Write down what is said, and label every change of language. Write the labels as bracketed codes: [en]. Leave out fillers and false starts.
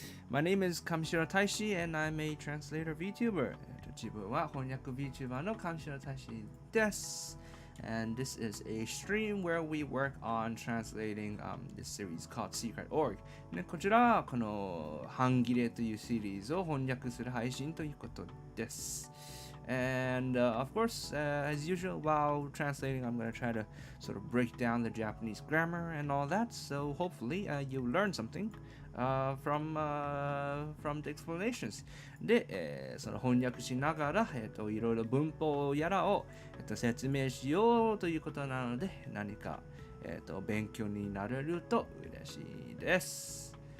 [en] My name is Kamishiro Taishi and I'm a translator VTuber. [ja] 自分は翻訳 VTuber の上白大志です。 [en] And this is a stream where we work on translating this series called Secret Org. [ja] こちらはこの半ギレというシリーズを翻訳する配信ということです。 [en] And of course, as usual, while translating, I'm going to try to sort of break down the Japanese grammar and all that. So hopefully, you learn something from the explanations. [ja] で、その翻訳しながら、いろいろ文法やらを、説明しようということなので、何か、勉強になれると嬉しいです。